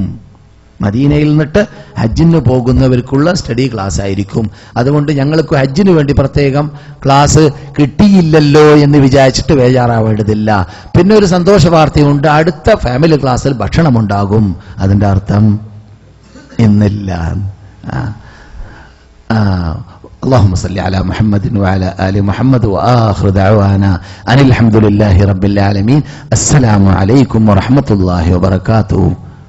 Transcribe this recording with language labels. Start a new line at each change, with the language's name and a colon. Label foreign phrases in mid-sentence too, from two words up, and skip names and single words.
Malayalam: മദീനയിൽ നിന്നിട്ട് ഹജ്ജിന് പോകുന്നവർക്കുള്ള
English: study class
Malayalam: ആയിരിക്കും. അതുകൊണ്ട് ഞങ്ങൾക്ക് ഹജ്ജിന് വേണ്ടി പ്രത്യേകം ക്ലാസ് കിട്ടിയില്ലല്ലോ എന്ന് വിചാരിച്ചിട്ട് ബേജാറാവേണ്ടതില്ല. പിന്നെ ഒരു സന്തോഷ വാർത്തയുണ്ട്, അടുത്ത
English: family class
Malayalam: ഭക്ഷണം ഉണ്ടാകും. അതിന്റെ അർത്ഥം ഇന്നില്ല.
Arabic: اللهم صل على محمد وعلى آل محمد وآخر دعوانا أن الحمد لله رب العالمين. السلام عليكم ورحمة الله وبركاته.